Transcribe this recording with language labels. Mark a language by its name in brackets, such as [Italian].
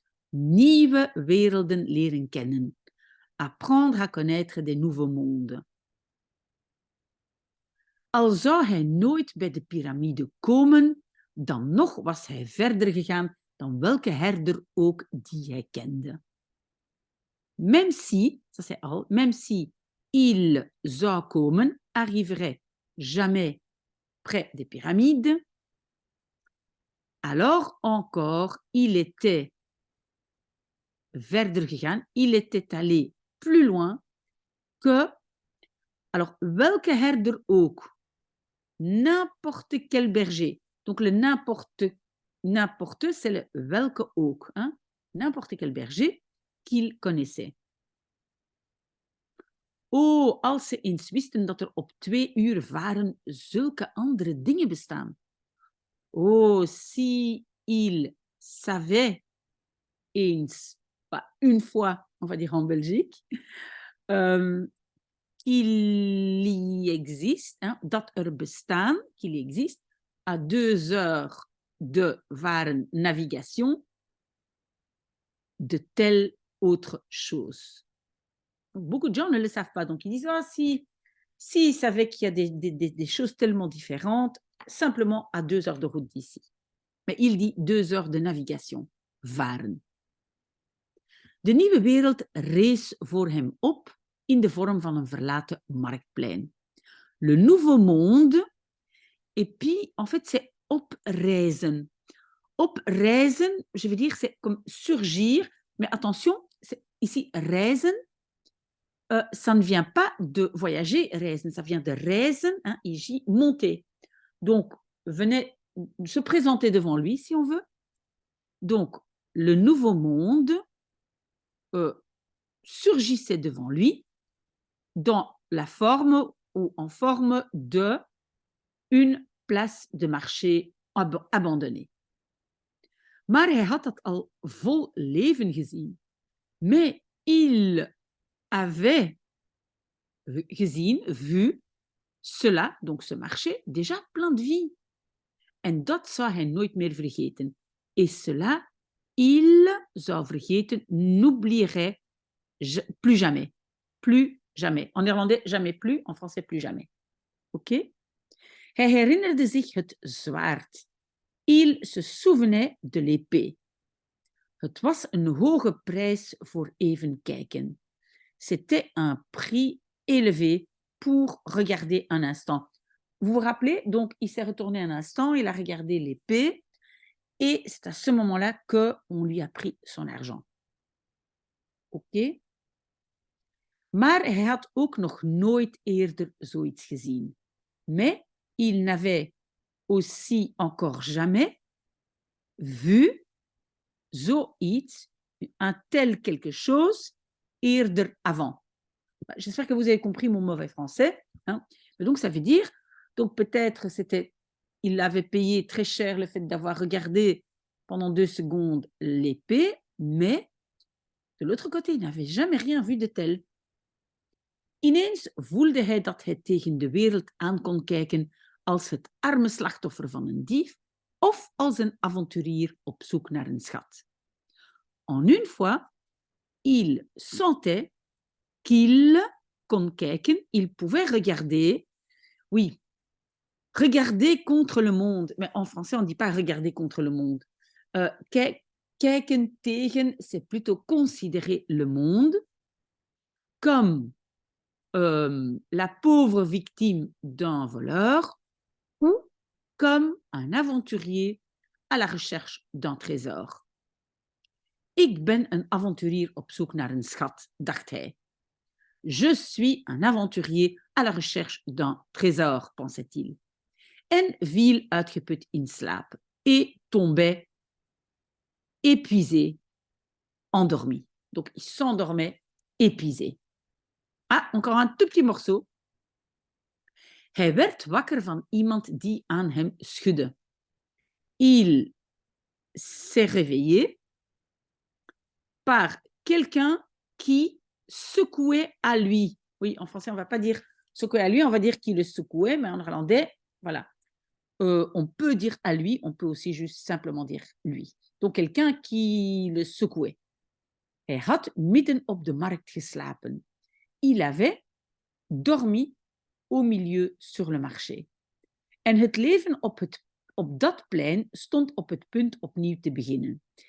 [Dutch] Nieuwe werelden leren kennen. [French] Apprendre à connaître des nouveaux mondes. [Dutch] Al zou hij nooit bij de piramide komen, dan nog was hij verder gegaan dan welke herder ook die hij kende. [French] Même si, ça c'est al, même si il [Dutch] zou komen, [French] arriverait jamais près des pyramides, alors encore, il était [Dutch] verder gegaan, [French] il était allé plus loin que, alors, [Dutch] welke herder ook, [French] n'importe quel berger. Donc, le n'importe, c'est le [Dutch] welke ook, [French] hein? N'importe quel berger qu'il connaissait. [Dutch] Oh, als ze eens wisten dat er op 2 uur varen zulke andere dingen bestaan. [French] Oh, si il savait eens, une fois, on va dire en Belgique, qu'il y existe, hein, [Dutch] dat er bestaan, [French] qu'il existe, à 2 heures de varen navigation, de telle autre chose. Donc, beaucoup de gens ne le savent pas. Donc, ils disent, ah, si ils savaient qu'il y a des choses tellement différentes, simplement à 2 heures de route d'ici. Mais il dit 2 heures de navigation, varen. [Dutch] De nieuwe wereld rees voor hem op in de vorm van een verlaten marktplein. [French] Le nouveau monde, et puis, en fait, c'est oprijzen. Oprijzen, je veux dire, c'est comme surgir, mais attention, ici, reizen, ça ne vient pas de voyager, reizen, ça vient de reizen, hein, ici, monter. Donc, venez se présenter devant lui, si on veut. Donc, le nouveau monde surgissait devant lui dans la forme ou en forme de une place de marché abandonnée. [Dutch] Maar hij had dat al vol leven gezien. [French] Mais il avait gezien, vu, cela, donc ce marché, déjà plein de vie. [Dutch] En dat zou hij nooit meer vergeten. [French] Et cela, il [Dutch] zou vergeten, [French] n'oublierait plus jamais. Plus jamais. En néerlandais, jamais plus. En français, plus jamais. Oké? [Dutch] Hij herinnerde zich het zwaard. [French] Il se souvenait de l'épée. [Dutch] Het was een hoge prijs voor even kijken. [French] C'était un prix élevé pour regarder un instant. Vous vous rappelez? Donc, il s'est retourné un instant, il a regardé l'épée, et c'est à ce moment-là qu'on lui a pris son argent. Oké? [Dutch] Maar hij had ook nog nooit eerder zoiets gezien. [French] Mais il n'avait aussi encore jamais vu zoiets, un tel quelque chose, eerder avant. J'espère que vous avez compris mon mauvais français. Hein. Donc, ça veut dire, donc peut-être il avait payé très cher le fait d'avoir regardé pendant 2 secondes l'épée, mais de l'autre côté, il n'avait jamais rien vu de tel. [Dutch] Ineens voelde hij dat hij tegen de wereld aan kon kijken als het arme slachtoffer van een dief of als een avonturier op zoek naar een schat. [French] En une fois, il sentait qu'il [Dutch] kon kijken, [French] il pouvait regarder, oui, regarder contre le monde, mais en français on ne dit pas regarder contre le monde. [Dutch] Kijken tegen, [French] c'est plutôt considérer le monde comme la pauvre victime d'un voleur ou comme un aventurier à la recherche d'un trésor. [Dutch] Ik ben een avonturier op zoek naar een schat, dacht hij. [French] Je suis un aventurier à la recherche d'un trésor, pensait-il. [Dutch] En viel uitgeput in slaap [French] et tombait épuisé, endormi. Donc, il s'endormait épuisé. Ah, encore un tout petit morceau. [Dutch] Hij werd wakker van iemand die aan hem schudde. [French] Il s'est réveillé par quelqu'un qui secouait à lui. Oui, en français, on ne va pas dire secouer à lui, on va dire qu'il le secouait, mais en néerlandais, voilà. On peut dire à lui, on peut aussi juste simplement dire lui. Donc, quelqu'un qui le secouait. [Dutch] Hij had midden op de markt geslapen. [French] Il avait dormi au milieu sur le marché. [Dutch] En het leven op dat plein stond op het punt opnieuw te beginnen.